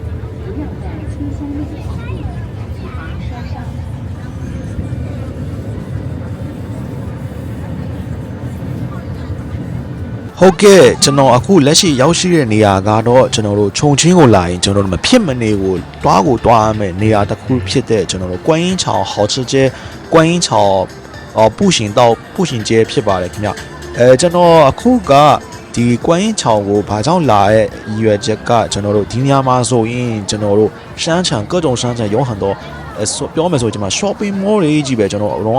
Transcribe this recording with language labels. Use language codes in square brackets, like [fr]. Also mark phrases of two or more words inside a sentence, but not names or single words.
[my] ဟုတ်ကဲ့ကျွန်တော်အခုလက်ရှိရောက်ရှိတဲ့နေရာကတော့ကျွန်တော်တို့ခြုံချင်းကိုလာရင်ကျွန်တော်တို့မဖြစ်မနေကိုတွားရမယ်နေရာတစ်ခုဖြစ်တဲ့ကျွန်တော်တို့ကွမ်းရင်ချောင် 好吃街ကွမ်းရင်ချောင် [zh] 步行到步行街 [my] ဖြစ်ပါတယ်ခင်ဗျကျွန်တော်အခုကဒီကွမ်းရင်ချောင်ကိုဘာကြော င့်လာရဲ့ရည်ရွယ်ချက်ကကျွန်တော်တို့ဒီနေရာမှာဆိုရင်ကျွန်တော်တို့ [zh] 商场各种商场有很多 [my] ပြောမယ်ဆိုကျွန်တော် [en] shopping mall [my] တွေကြီးပဲကျွန်တော်အလုံး